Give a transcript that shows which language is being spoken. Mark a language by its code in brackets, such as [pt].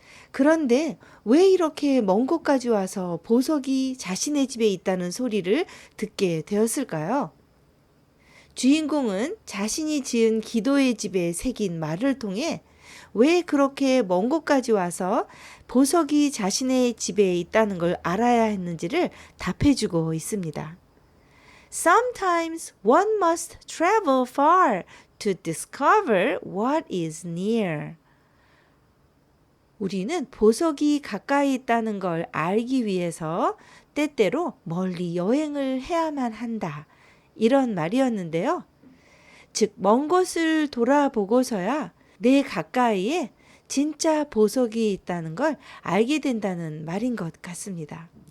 [ko] 그런데 왜 이렇게 먼 곳까지 와서 보석이 자신의 집에 있다는 소리를 듣게 되었을까요? 주인공은 자신이 지은 기도의 집에 새긴 말을 통해 왜 그렇게 먼 곳까지 와서 보석이 자신의 집에 있다는 걸 알아야 했는지를 답해주고 있습니다. [en] Sometimes one must travel far to discover what is near. [ko] 우리는 보석이 가까이 있다는 걸 알기 위해서 때때로 멀리 여행을 해야만 한다. 이런 말이었는데요. 즉, 먼 곳을 돌아보고서야 내 가까이에 진짜 보석이 있다는 걸 알게 된다는 말인 것 같습니다.